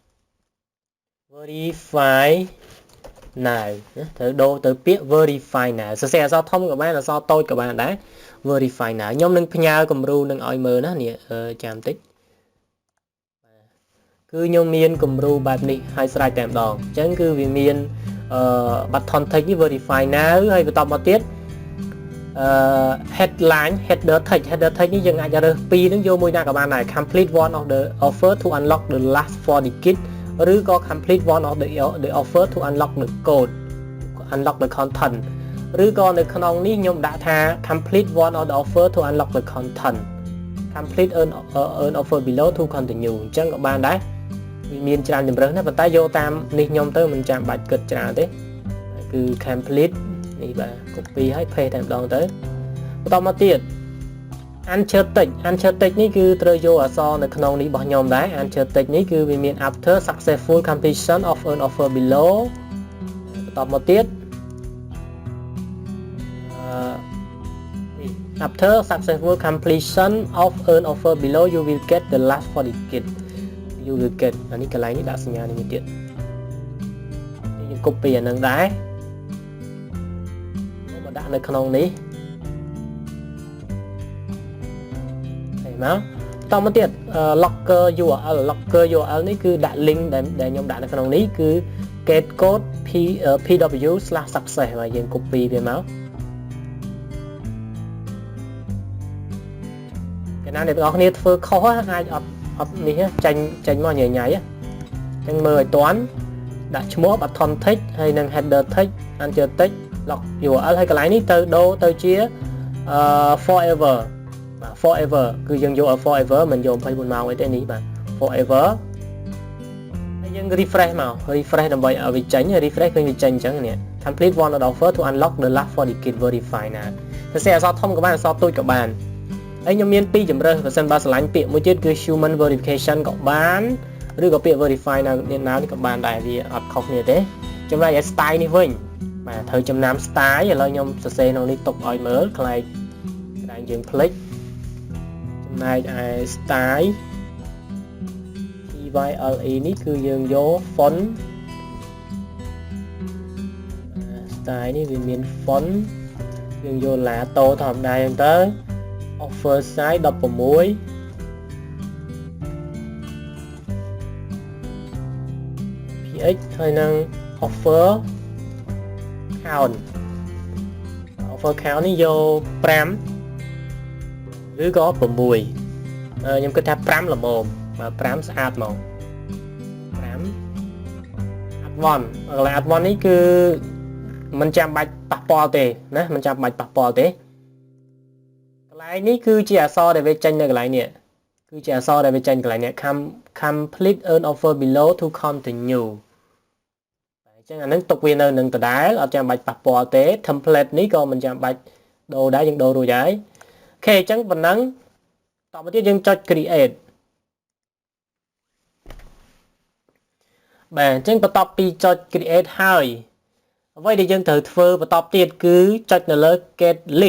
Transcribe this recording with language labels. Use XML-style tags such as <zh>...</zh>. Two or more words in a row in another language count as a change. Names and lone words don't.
<km>ត្រូវដូរទៅពាក្យ</km> <en>verify now</en> <km>សរសេរអក្សរធំក៏បានអក្សរតូចក៏បានដែរ</km> <en>verify now</en> <km>ខ្ញុំនឹងផ្ញើគំរូនឹងឲ្យមើលណានេះចាំបន្តិចគឺខ្ញុំមានគំរូបែបនេះឲ្យស្រេចតែម្ដងអញ្ចឹងគឺវាមាន</km> <en>button tick</en> <km>នេះ</km> <en>verify now</en> <km>ហើយបន្តមកទៀត</km> <en>headline header text</en> <km>នេះយើងអាចរើសពីរនឹងយកមួយណាក៏បានដែរ</km> <en>complete one of the offer to unlock the last 4 digit</en> <km>ឬក៏</km> <en>complete one of the offer to unlock the code unlock the</en> <km>content ឬក៏នៅក្នុងនេះខ្ញុំដាក់ថា</km> <en>complete one of the offer to unlock the content complete earn offer below to continue</en> <km>អញ្ចឹងក៏បានដែរវាមានច្រើនជម្រើសណាប៉ុន្តែយកតាមនេះខ្ញុំទៅមិនចាំបាច់គិតច្រើនទេគឺ complete នេះបាទ copy ហើយ paste តែម្ដងទៅបន្តមកទៀត</km> <en>answer text</en> <km>នេះគឺត្រូវយកអក្សរនៅក្នុងនេះរបស់ខ្ញុំដែរ</km> <en>answer text</en> <km>នេះគឺវាមាន</km> <en>after successful completion of an offer below</en> <km>បន្តមកទៀតនេះ</km> <en>after successful completion of earn offer below you will get the last 40 kit you will get</en> <km>អានេះកន្លែងនេះដាក់សញ្ញានេះមួយទៀតយើង copy អានឹងដែរ មកដាក់នៅក្នុងនេះហើយមកតមកទៀត</km> <en>locker URL</en> <km>នេះគឺដាក់ link ដែលខ្ញុំដាក់នៅក្នុងនេះគឺ</km> <en>get code pw/success</en> <km>ហើយយើង copy វាមកកាលណាអ្នកទាំងអស់គ្នាធ្វើខុសអាចអត់នេះចេញមកញ៉ៃ អញ្ចឹងមើលឲ្យតាន់ដាក់ឈ្មោះ</km> <en>button text</en> <km>ហើយនឹង</km> <en>header text anchor text log URL</en> <km>ហើយកន្លែងនេះទៅដូរទៅជា forever បាទ forever គឺយើងយក forever មិនយក24ម៉ោងអី ទេនេះបាទ forever ហើយយើង refresh មក refresh ដើម្បីឲ្យវាចេញ refresh ឃើញវាចេញអញ្ចឹងនេះ</km> <en>complete one offer to unlock the last 40 kit verify</en> <km>ណាសរសេរអក្សរធំក៏បានអក្សរតូចក៏បានហើយខ្ញុំមាន2ជម្រើសបើសិនបើឆ្លាញ់ពាក្យមួយទៀតគឺ</km> <en>human verification</en> <km>ក៏បានឬក៏ពាក្យ verify នៅនេះក៏បានដែរវាអត់ខុសគ្នាទេចំណែកឯ style នេះវិញបាទត្រូវចំណាំ style ឥឡូវខ្ញុំសរសេរក្នុងនេះទុកឲ្យមើលខ្លាយតែយើងភ្លេចចំណែកឯ style TYLE នេះគឺយើងយក font style នេះវាមាន font យើងយកឡាតូធម្មតាហ្នឹងទៅ</km> <en>offer size 16 px</en> <km>ហើយនឹង</km> <en>offer count</en> <km>នេះយក5ឬក៏6ខ្ញុំគិតថា5ល្មមបាទ5ស្អាតមក 5 advanced កន្លែង advanced នេះគឺមិនចាំបាច់ប៉ះពាល់ទេណាមិនចាំបាច់ប៉ះពាល់ទេកន្លែងនេះគឺជាអក្សរដែលវាចេញនៅកន្លែងនេះគឺជាអក្សរដែលវាចេញកន្លែងនេះ</km> <en>complete earn offer below to continue</en> <km>អញ្ចឹងអានឹងទុកវានៅនឹងដដែលអត់ចាំបាច់ប៉ះពាល់ទេ template នេះក៏មិនចាំបាច់ដូរដែរយើងដូររួចហើយអូខេអញ្ចឹងប៉ុណ្ណឹងតទៅទៀតយើងចុច create បាទអញ្ចឹងបន្ទាប់ពីចុច create ហើយអ្វីដែលយើងត្រូវធ្វើបន្តទៀតគឺចុចនៅលើ</km> <en>get link</en>